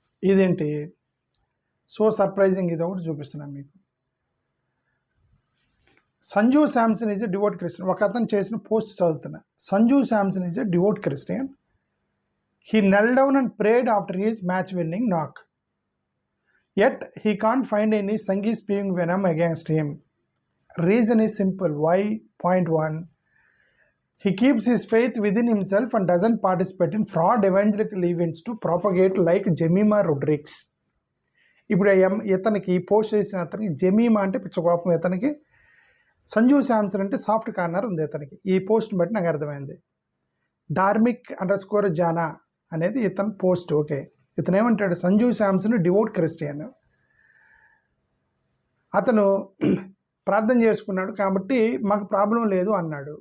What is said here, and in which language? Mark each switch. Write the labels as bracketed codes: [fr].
[te] ఇదేంటి [en] so surprising, [te] ఇది ఒకటి చూపిస్తున్నాను మీకు. [en] Sanju Samson is a devout Christian. [te] ఒక అతను చేసిన పోస్ట్ చదువుతున్నా. [en] Sanju Samson is a devout Christian. He knelt down and prayed after his match winning knock. Yet he can't find any Sangi spewing venom against him. Reason is simple. Why? Point 1. He keeps his faith within himself and doesn't participate in fraud evangelical events to propagate like Jemima Rodrigues. [te] ఇప్పుడు ఇతనికి ఈ post చేసిన అతనికి Jemimah అంటే పిచ్చ కోపం, ఇతనికి సంజు శాంసన్ అంటే సాఫ్ట్ కార్నర్ ఉంది ఇతనికి. ఈ పోస్ట్ని బట్టి నాకు అర్థమైంది. ధార్మిక్_జానా అనేది ఇతని పోస్ట్. ఓకే, ఇతను ఏమంటాడు, సంజు శాంసన్ డివోట్ క్రిస్టియన్, అతను ప్రార్థన చేసుకున్నాడు కాబట్టి మాకు ప్రాబ్లం లేదు అన్నాడు.